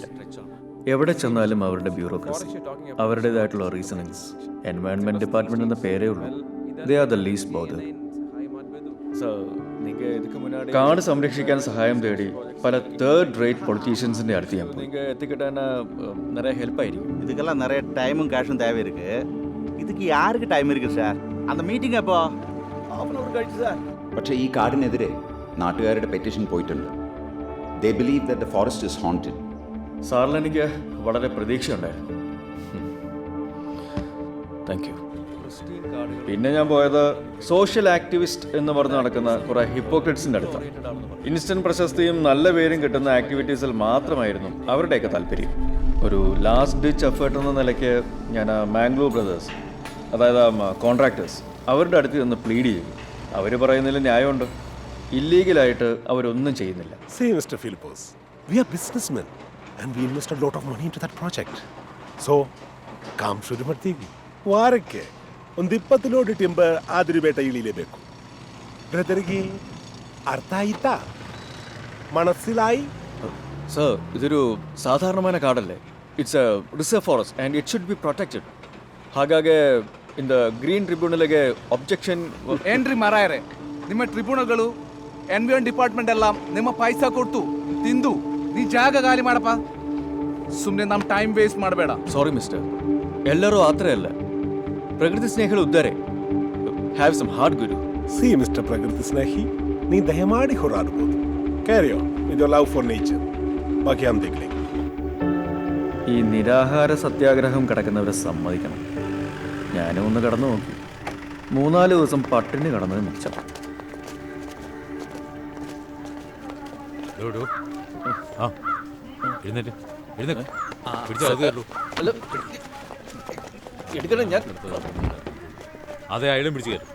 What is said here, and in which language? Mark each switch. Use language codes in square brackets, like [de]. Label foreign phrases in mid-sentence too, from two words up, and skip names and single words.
[ml] എവിടെ ചെന്നാലും അവരുടെ ബ്യൂറോക്രസി, അവരുടേതായിട്ടുള്ള റീസണിങ്സ്. [en] environment department [ml] എന്ന പേരേ ഉള്ളൂ. [en] They are the least bother. [ml] കാട് സംരക്ഷിക്കാൻ സഹായം തേടി പല [en] third rate [ml] പൊളിറ്റീഷ്യൻസിന്റെ അടുത്ത് ഞാൻ പോയി. എത്തിക്കിട്ടാൻ നിറയെ ഹെൽപ്പായിരിക്കും. [ta] இதுக்கெல்லாம் நிறைய டைமும் கேஷும் தேவை இருக்கு. இதுக்கு யாருக்கு டைம் இருக்கு சார்? அந்த மீட்டிங் அப்போ [ml] കഴിച്ചു സാർ. പക്ഷേ ഈ കാടിനെതിരെ നാട്ടുകാരുടെ പെറ്റീഷൻ പോയിട്ടുണ്ട്. [en] They believe that the forest is haunted. [ml] സാറിൽ എനിക്ക് വളരെ പ്രതീക്ഷയുണ്ടായിരുന്നു. [en] Thank you. [ml] പിന്നെ ഞാൻ പോയത് [en] social activist [ml] എന്ന് പറഞ്ഞ് നടക്കുന്ന കുറെ ഹിപ്പോക്രിറ്റ്സിന്റെ അടുത്താണ്. ഇൻസ്റ്റന്റ് പ്രശസ്തിയും നല്ല പേരും കിട്ടുന്ന ആക്ടിവിറ്റീസിൽ മാത്രമായിരുന്നു അവരുടെയൊക്കെ താല്പര്യം. ഒരു [en] last ditch effort [ml] എന്ന നിലയ്ക്ക് ഞാൻ മാംഗ്ലൂർ ബ്രദേഴ്സ്, അതായത് കോൺട്രാക്ടേഴ്സ്, അവരുടെ അടുത്ത് നിന്ന് പ്ലീഡ് ചെയ്തു. അവർ പറയുന്നതിൽ ന്യായമുണ്ട്. ഇല്ലീഗലായിട്ട് അവരൊന്നും ചെയ്യുന്നില്ല. [en] See, Mr. Philippos, we are businessmen and we invest a lot of money into that project. So, [kn] ಕಾಮ್ ಶುರು ಮಾಡ್ತೀವಿ. ವಾರಕ್ಕೆ ಒಂದು 20 ಲೋಡ್ ಟಿಂಬರ್ ಆದಿರಿಬೇಟ ಇಳಿಲೇಬೇಕು. ಬ್ರದರ್ಗೆ ಅರ್ಥ ಆಯ್ತಾ? [ml] മനസ്സിലായി? സർ, ഇതൊരു സാധാരണമായ ಕಾಡಲ್ಲೇ. [en] It's a reserve forest and it should be protected. ಹಾಗಾಗಿ in the green tribunal-ge objection [kn] ಏನ್ರಿ ಮಾರಾಯರೆ, ನಿಮ್ಮ ಟ್ರಿಬ್ಯುನಲ್ಗಳು [en] environ department [kn] ಎಲ್ಲ ನಿಮ್ಮ ಪೈಸಾ ಕೊಟ್ಟು ತಿಂದು ನೀ ಜಾಗ ಖಾಲಿ ಮಾಡಪ್ಪ. ಸುಮ್ಮನೆ ನಮ್ಮ [en] time waste [kn] ಮಾಡಬೇಡ. [en] sorry mister, [kn] ಎಲ್ಲರೂ ಆ ಥರ ಅಲ್ಲ. ಪ್ರಕೃತಿ ಸ್ನೇಹಿಗಳು ಇದ್ದಾರೆ. [en] Have some heart guru. see mister [kn] ಪ್ರಕೃತಿ ಸ್ನೇಹಿ, ನೀ ದಯಮಾಡಿ ಹೋರಾಡ್ಬೋದು. [en] Carry on with your love for nature. [ml] ബാക്കി ഞാൻ देखले. ഈ നിരാഹാര സത്യാഗ്രഹം കിടക്കുന്നവരെ സമ്മതിക്കണം. ഞാനും ഒന്ന് കടന്നു നോക്കി. 3-4 ദിവസം പട്ടിണി കടന്നത് മിച്ചം. അതെ, അയാളും പിടിച്ചു കയറും.